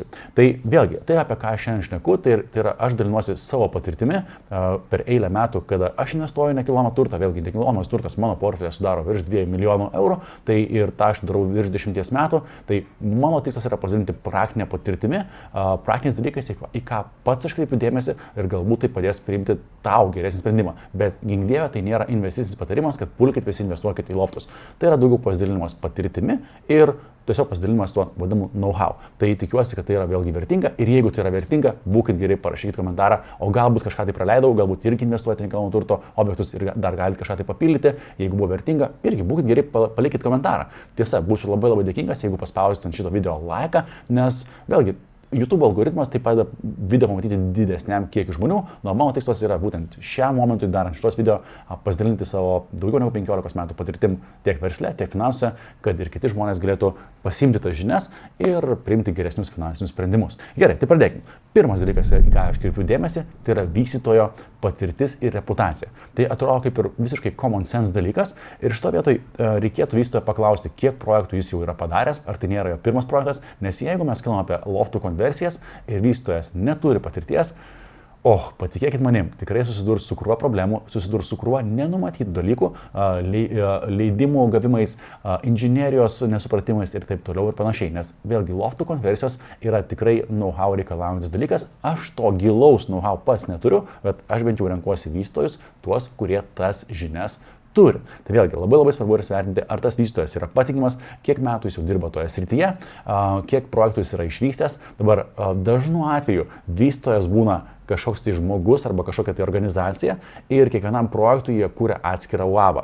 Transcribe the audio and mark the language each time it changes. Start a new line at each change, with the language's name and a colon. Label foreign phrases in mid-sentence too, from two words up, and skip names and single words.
Lithuanian: Tai vėlgi, tai apie ką aš šiandien šneku, tai yra aš dalinuosi savo patirtimi per eilę metų, kada aš investuoju į nekilnojamą turtą, vėlgi nekilnojamas turtas mano portfelė sudaro virš 2 milijonų eurų, tai ir tą aš darau virš 10 metų, tai mano tikslas yra pasidalinti praktinę patirtimi, praktiniais dalykais, į ką pats aš kreipiu dėmesį ir galbūt tai padės priimti tau geresnį sprendimą. Bet gink dieve, tai nėra investicinis patarimas, kad pulkit visi investuokit į loftus. Tai yra daugiau pasidalinimas patirtimi ir tiesiog pasidalinimas tuo vadinamu know-how. Tai tikiuosi, kad tai yra vėlgi vertinga ir jeigu tai yra vertinga, būkit geri, parašykit komentarą, o galbūt kažką tai praleidau, galbūt irgi investuoti į nekilnojamo turto objektus ir dar galite kažką tai papildyti, jeigu buvo vertinga, irgi būkit geri, palikit komentarą. Tiesa, būsiu labai labai dėkingas, jeigu paspausite ant šito video laiką, nes vėlgi YouTube algoritmas tai padeda video pamatyti didesniam kiekiu žmonių. Na, mano tikslas yra būtent šiam momentui darant šitos video pasidalinti savo daugiau negu 15 metų patirtim tiek versle, tiek finansuose, kad ir kiti žmonės galėtų pasimti tas žinias ir priimti geresnius finansinius sprendimus. Gerai, tai pradėkime. Pirmas dalykas, į ką aš kreipiu dėmesį, tai yra vystytojo patirtis ir reputacija. Tai atrodo kaip ir visiškai
English: common sense
Lithuanian: dalykas ir šito vietoj reikėtų vystytojo paklausti, kiek projektų jis jau yra padaręs, ar tai nėra jo pirmas projektas, nes jeigu mes kalbame apie loftų konversijas ir vystytojas neturi patirties, patikėkit manim, tikrai susidurs su krūva problemų, susidurs su krūva nenumatytų dalykų, leidimų gavimais, inžinierijos nesupratimais ir taip toliau ir panašiai, nes vėlgi loftų konversijos yra tikrai know-how reikalaujantis dalykas, aš to gilaus know-how pats neturiu, bet aš bent jau renkuosi vystytojus, tuos, kurie tas žinias turi. Tai vėlgi labai labai svarbu yra svertinti, ar tas vystytojas yra patikimas, kiek metų jis jau dirba toje srityje, kiek projektų jis yra išvystęs. Dabar dažnu atveju vystytojas būna kažkoks tai žmogus arba kažkokia tai organizacija ir kiekvienam projektui jie kūrė atskirą UABą.